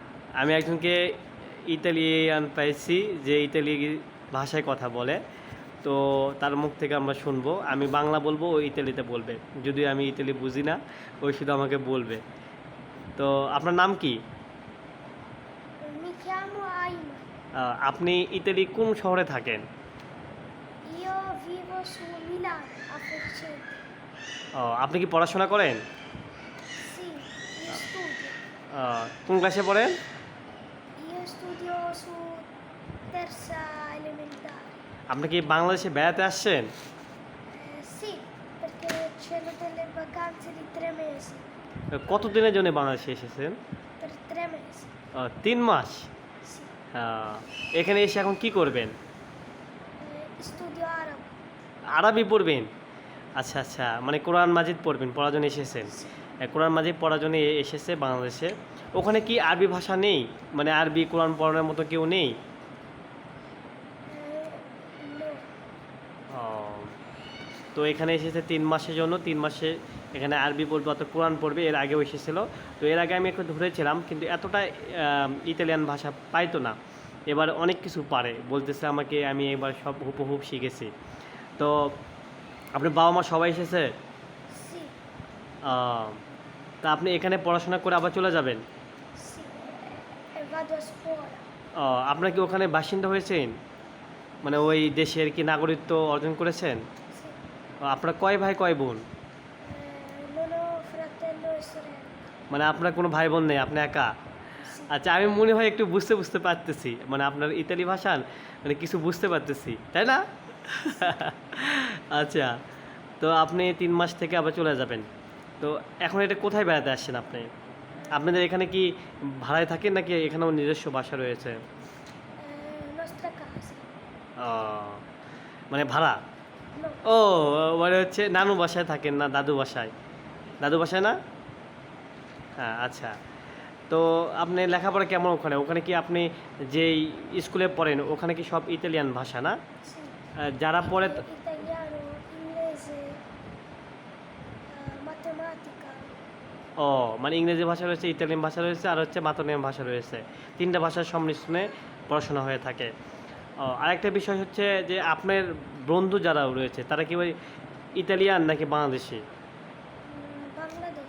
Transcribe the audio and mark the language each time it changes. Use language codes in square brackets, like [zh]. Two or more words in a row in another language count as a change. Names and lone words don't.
[bn] আমি একজনকে ইতালিয়ান পাইছি যে ইতালি ভাষায় কথা বলে, তো তার মুখ থেকে আমরা শুনবো। আমি বাংলা বলবো, ও ইতালিতে বলবে। যদি আমি ইতালি বুঝি না, ওই শুধু আমাকে বলবে। তো আপনার নাম কি? [it] Mi chiamo Ayman. [bn] আপনি ইতালি কোন শহরে থাকেন? [it] Io vivo su Milano, a Forcente. [bn] আপনি কি পড়াশোনা করেন? [it] Sì, io studio. [bn] কোন ক্লাসে পড়েন? [it] Io studio su terza elementare. [bn] আপনি কি বাংলাদেশে বেড়াতে আসছেন? [it] Sì, perché c'erano delle vacanze di 3 mesi. [bn] কতদিনের জন্য বাংলাদেশে এসেছেন? [it] Per 3 mesi. [bn] 3 মাস। [it] Sì. [bn] এখানে এসে এখন কি করবেন? [it] Studio arabo. [bn] আরবি পড়বেন? আচ্ছা আচ্ছা, মানে কোরআন মাজিদ পড়বেন, পড়ার জন্য এসেছেন। কোরআন মাজিদ পড়ার জন্য এসেছে বাংলাদেশে। ওখানে কি আরবি ভাষা নেই? মানে আরবি কোরআন পড়ানোর মতো কেউ নেই? [it] No. [bn] ও, তো এখানে এসেছে 3 মাসের জন্য। 3 মাসে এখানে আরবি পড়বে, অত কোরআন পড়বে। এর আগেও এসেছিল। তো এর আগে আমি একটু ধরেছিলাম, কিন্তু এতটা ইতালিয়ান ভাষা পাইতো না। এবার অনেক কিছু পারে, বলতেছে আমাকে। আমি এবার সব হুবহু শিখেছি। তো আপনার বাবা মা সবাই এসেছে? [it] Sì, [bn] তা আপনি এখানে পড়াশোনা করে আবার চলে যাবেন? [it] sì. E vado a scuola. [bn] আপনার কি ওখানে বাসিন্দা হয়েছেন? মানে ওই দেশের কি নাগরিকত্ব অর্জন করেছেন? [it] Sì. [bn] আপনার কয় ভাই কয় বোন? [it] Non ho fratello e sorella. [bn] মানে আপনার কোনো ভাই বোন নেই, আপনি একা? [it] Sì. [bn] আচ্ছা, আমি মনে হয় একটু বুঝতে পারতেছি, মানে আপনার ইতালি ভাষা মানে কিছু বুঝতে পারতেছি, তাই না? আচ্ছা, তো আপনি 3 মাস থেকে আবার চলে যাবেন। তো এখন এটা কোথায় বেড়াতে আসছেন আপনি? আপনাদের এখানে কি ভাড়ায় থাকেন, নাকি এখানেও নিজস্ব বাসা রয়েছে? [it] Nostra casa. [bn] মানে ভাড়া? [it] No. [bn] ও, মানে হচ্ছে নানু বাসায় থাকেন না দাদু বাসায়? দাদু বাসায় না? হ্যাঁ, আচ্ছা। তো আপনি লেখাপড়া কেমন ওখানে? ওখানে কি আপনি যেই স্কুলে পড়েন, ওখানে কি সব ইতালিয়ান ভাষা না? [it] Sì. [bn] যারা পড়ে [it] Italiano, inglese, matematica. [bn] ও, মানে ইংরেজি ভাষা রয়েছে, ইতালিয়ান ভাষা রয়েছে, আর হচ্ছে মাতনিয়ান ভাষা রয়েছে। 3টা ভাষার সংমিশ্রণে পড়াশোনা হয়ে থাকে। আরেকটা বিষয় হচ্ছে যে আপনার বন্ধু যারা রয়েছে, তারা কি ওই ইতালিয়ান নাকি বাংলাদেশি? Bangladesh.